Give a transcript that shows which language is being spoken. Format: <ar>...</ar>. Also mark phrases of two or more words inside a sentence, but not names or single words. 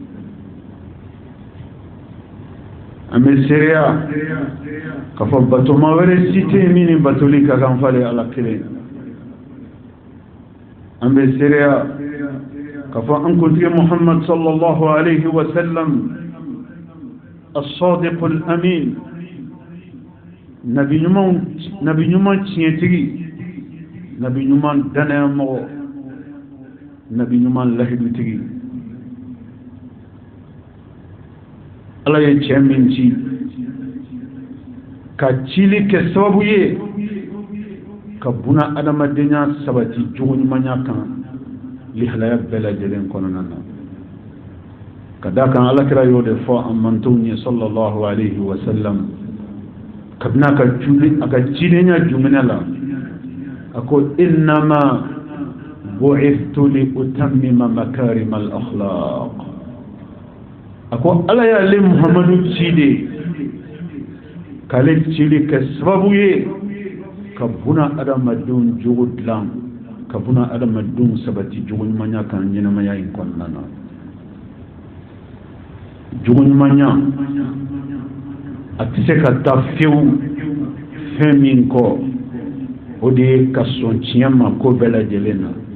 <bm>an bɛ seereya k'a fɔ batoma wɛrɛ si tɛ yen min ni batoli ka kan falen ala kelen. an bɛ seereya k'a fɔ an kuntigi Muhammad</bm> <ar>صلى الله عليه وسلم الصادق الأمين,</ar> <bm>nabi ɲuman tiɲɛtigi, nabi ɲuman danayamɔgɔ, nabi ɲuman lahidutigi. ala ye cɛ min ci ka cili kɛ sababu ye ka buna adamadenya sabati jogo ɲumanya kan lihalaya bɛɛ lajɛlen kɔnɔna na. ka da kan alakira y'o de fɔ an mantow ye</bm> <ar>صلى الله عليه وسلم</ar> <bm>kabina ka cidenya jumɛnɛ la a ko</bm> <ar>إنما بعثت لأتمم مكارم الأخلاق.</ar> <bm>a ko ala y'ale muhamadu ci de k'ale cili kɛ sababu ye ka ka buna adamadenw jogo dilan ka buna adamadenw sabati jogo ɲumanya kan ɲɛnamaya in kɔnɔna na jogo ɲumanya a tɛ se ka taa fiyewu fɛn min kɔ o de ye ka sɔn tiɲɛ ma ko bɛɛ lajɛlen na</bm>